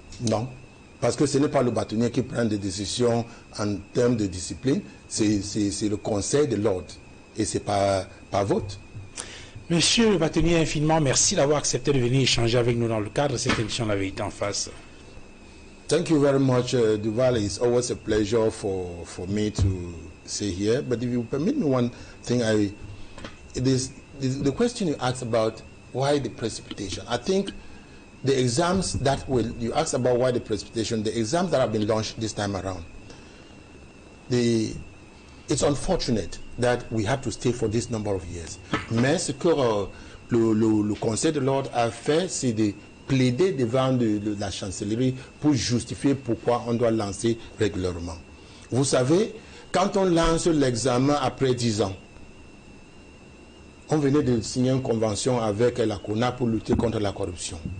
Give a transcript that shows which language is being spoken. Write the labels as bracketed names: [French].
[French] Non, parce que ce n'est pas le bâtonnier qui prend des décisions en termes de discipline, c'est le conseil de l'ordre et ce n'est pas vote. Monsieur le bâtonnier, infiniment merci d'avoir accepté de venir échanger avec nous dans le cadre de cette émission La Vérité en face. [English] Thank you very much, Duval. It's always a pleasure for me to say here. But if you permit me one thing, it is the question you asked about why the precipitation. I think the exams that you asked about why the precipitation, the exams that have been launched this time around, it's unfortunate that we have to stay for this number of years. [French] Mais ce que le Conseil de l'ordre a fait, c'est de plaider devant la chancellerie pour justifier pourquoi on doit lancer régulièrement. Vous savez, quand on lance l'examen après 10 ans, on venait de signer une convention avec la CONA pour lutter contre la corruption.